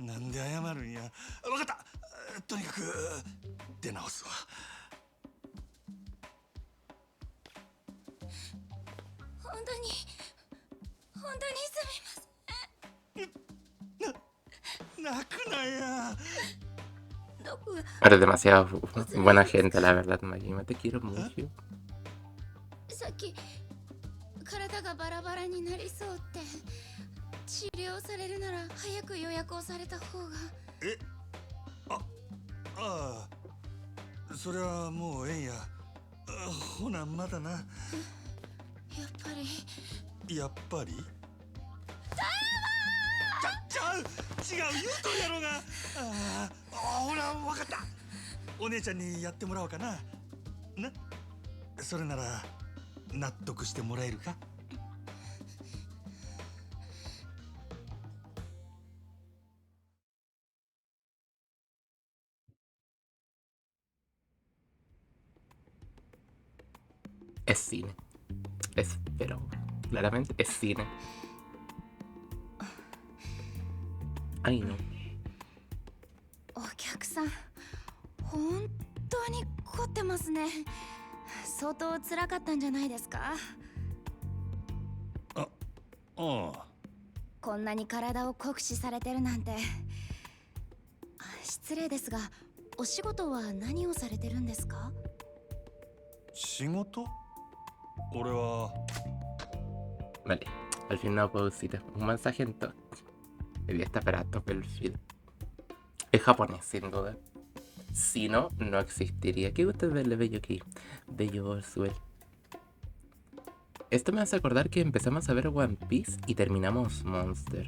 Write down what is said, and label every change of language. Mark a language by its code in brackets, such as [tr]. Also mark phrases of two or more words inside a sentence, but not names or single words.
[ja] なんで謝るんや。わかった。とにかく出直すわ。本当にすみません。泣くなや。どこが [es] Eres demasiado buena gente, la verdad, Majima. Te quiero mucho. [ja] さっき体がバラバラになりそうって治療されるなら早く予約をされた方が。ああ、それはもうええんや。ほなまだな。やっぱりやっぱりちゃう違う言うとるやろが。ほらわかった。お姉ちゃんにやってもらおうかな。な、それなら納得してもらえるか。 [es] Es cine. Pero claramente es cine. Ay no. [ja] お客さん本当に凝ってますね。相当辛かったんじゃないですか？ああ。こんなに体を酷使されてるなんて。失礼ですがお仕事は何をされてるんですか？仕事？俺は [es] Vale. Al fin una pausita. Un mensaje en todo. Debía estar para tope el feed. Es japonés, sin duda. Si no, no existiría. ¿Qué gusto verle bello aquí? Bello Suel. Esto me hace acordar que empezamos a ver One Piece y terminamos Monster.